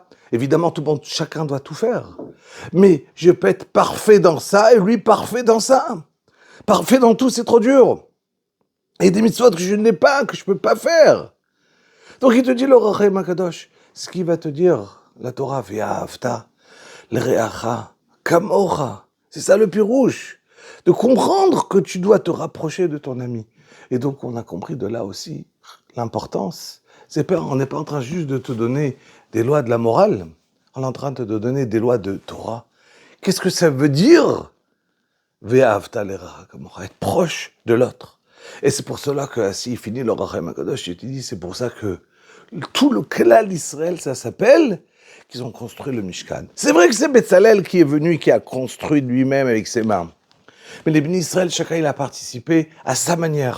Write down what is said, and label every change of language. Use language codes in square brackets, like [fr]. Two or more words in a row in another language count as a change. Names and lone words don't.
[fr] Évidemment, tout le monde, chacun doit tout faire. Mais je peux être parfait dans ça, et lui, parfait dans ça. Parfait dans tout, c'est trop dur. Et des mitzvot que je n'ai pas, que je ne peux pas faire. Donc, il te dit, l'Or HaChaim HaKadosh, ce qu'il va te dire, la Torah, [he] ואהבת לרעך כמוך. [fr] C'est ça le pirouche, de comprendre que tu dois te rapprocher de ton ami. Et donc on a compris de là aussi l'importance On n'est pas en train juste de te donner des lois de la morale, on est en train de te donner des lois de Torah. Qu'est-ce que ça veut dire? [he] ואהבת לרעך כמוך, [fr] être proche de l'autre. Et c'est pour cela que, ainsi finit le Rachem HaKadosh, je te dis, c'est pour ça que tout le Klal d'Israël, ça s'appelle qu'ils ont construit le Mishkan. C'est vrai que c'est Betzalel qui est venu et qui a construit lui-même avec ses mains. Mais les bénis Israël, chacun il a participé à sa manière.